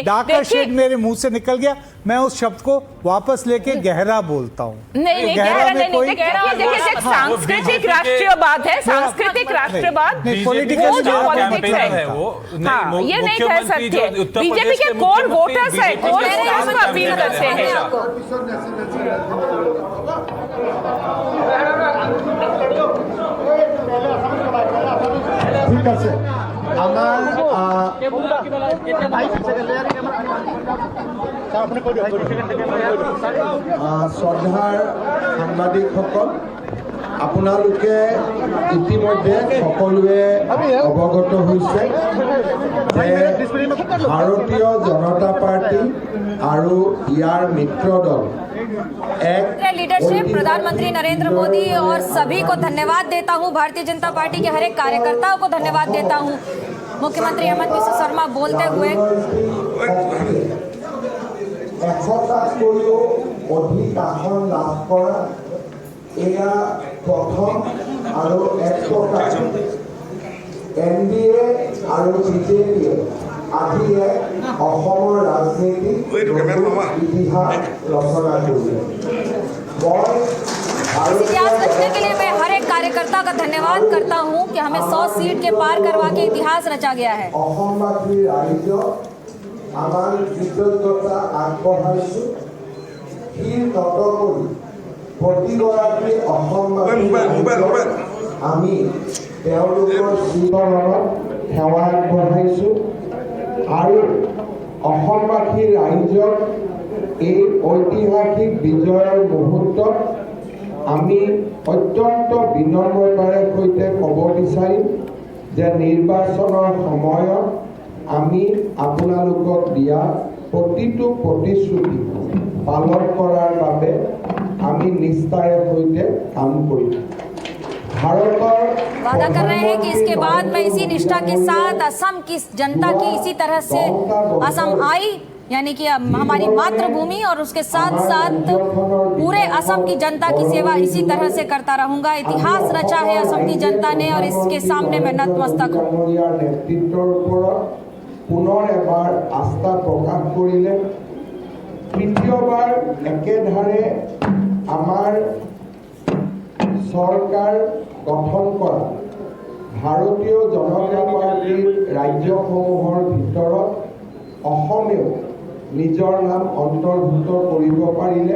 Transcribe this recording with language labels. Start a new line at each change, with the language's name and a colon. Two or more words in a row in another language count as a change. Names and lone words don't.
Hindi: डार्कर शेड मेरे मुंह से निकल गया, मैं उस शब्द को वापस लेके गहरा बोलता हूँ। नहीं, गहरा नहीं, सांस्कृतिक राष्ट्रीयवाद है, सांस्कृतिक राष्ट्रवाद, पॉलिटिकल है वो, ये नहीं कह सकते। बीजेपी के कोर वोटर्स है, कोर वोटर्स को अपील करते हैं।
Assamese: ঠিক আছে, আমার শ্রদ্ধাৰ সাংবাদিকসকল, আপোনালোকে ইতিমধ্যে সকলোৱে অৱগত হৈছে যে ভাৰতীয় জনতা পাৰ্টি আৰু ইয়াৰ মিত্ৰ দল एक
Hindi: लीडरशिप प्रधानमंत्री नरेंद्र मोदी और सभी को धन्यवाद देता हूं। भारतीय जनता पार्टी के हर एक कार्यकर्ताओं को धन्यवाद देता हूं। मुख्यमंत्री हेमंत बिस्व शर्मा बोलते हुए
Assamese: 100টাতকৈও অধিক আসন লাভ কৰা এয়া প্ৰথম আৰু এক প্ৰকাৰ NDA আৰু BJP আজি এক অসমৰ ৰাজনীতিক ইতিহাস ৰচনা কৰিলে।
Hindi: इतिहास रचने के लिए मैं हर एक कार्यकर्ता का धन्यवाद करता हूं कि हमें 100 सीट के पार करवा के इतिहास रचा गया है।
Assamese: অসমবাসী ৰাইজক আমাৰ কৃতজ্ঞতা আগবঢ়াইছো। শিৰ নত কৰি প্ৰতিগৰাকী অসমবাসী আমি তেওঁলোকৰ জীৱনত সেৱা আগবঢ়াইছো আৰু অসমবাসী ৰাইজক এই ঐতিহাসিক বিজয়ৰ মুহূৰ্তত আমি অত্যন্ত বিনম্ৰতাৰে সৈতে ক'ব বিচাৰিম যে নিৰ্বাচনৰ সময়ত আমি আপোনালোকক দিয়া প্ৰতিটো প্ৰতিশ্ৰুতি পালন কৰাৰ বাবে আমি নিষ্ঠাৰে সৈতে কাম কৰিম।
Hindi: वादा कर रहे हैं कि इसके बाद मैं इसी निष्ठा के साथ असम की जनता की इसी तरह से असम आई यानी कि हमारी मातृभूमि और उसके साथ साथ पूरे असम की जनता की सेवा इसी तरह से करता रहूंगा। इतिहास रचा है असम की जनता ने और इसके सामने मैं नतमस्तक हूँ।
Assamese: नेतृत्वर ওপৰত পুনৰ এবাৰ আস্থা প্ৰকাশ কৰিলে। তৃতীয়বাৰ একেধাৰে আমাৰ চৰকাৰ গঠন কৰা ভাৰতীয় জনতা পাৰ্টিৰ ৰাজ্যসমূহৰ ভিতৰত অসমেও নিজৰ নাম অন্তৰ্ভুক্ত কৰিব পাৰিলে।